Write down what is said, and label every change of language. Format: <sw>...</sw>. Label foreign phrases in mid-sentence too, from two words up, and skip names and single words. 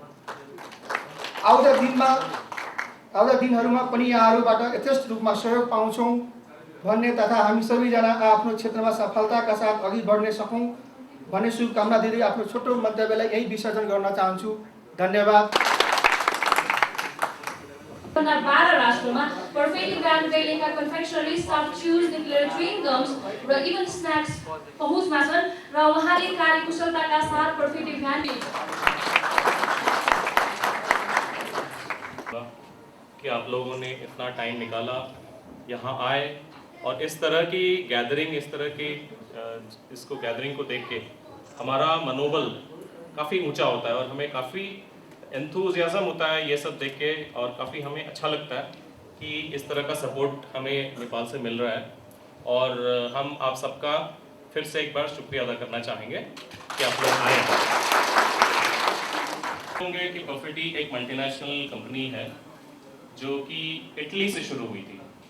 <ne>आउँदा दिनहरूमा पनि यहाँहरूबाट यथेष्ट रूपमा सहयोग पाउँछौँ भन्ने तथा हामी सबैजना आफ्नो क्षेत्रमा सफलताका साथ अघि बढ्न सकौँ भन्ने शुभकामना दिँदै आफ्नो छोटो मन्तव्यलाई यही विसर्जन गर्न चाहन्छु। धन्यवाद। 12 राष्ट्रमा पर्फेक्टली ब्रान्ड कहिलेका</ne> <en>confectionery soft chews</en> <ne>निक्लेर</ne> <en>chewing gums</en> <ne>र</ne> <en>even snacks</en> <ne>पहुँचमा छन् र उहाँले कार्यकुशलताका साथ पर्फेक्टली ब्रान्ड</ne> <hi>कि आप लोगों ने इतना टाइम निकाला यहाँ आए और इस तरह की गैदरिंग, इस तरह की इसको गैदरिंग को देख के हमारा मनोबल काफ़ी ऊंचा होता है और हमें काफ़ी एंथुजियाज्म होता है ये सब देख के और काफ़ी हमें अच्छा लगता है कि इस तरह का सपोर्ट हमें नेपाल से मिल रहा है और हम आप सबका फिर से एक बार शुक्रिया अदा करना चाहेंगे कि आप लोग आए होंगे कि परफेटी एक मल्टीनेशनल कंपनी है जो कि इटली से शुरू हुई थी।</hi>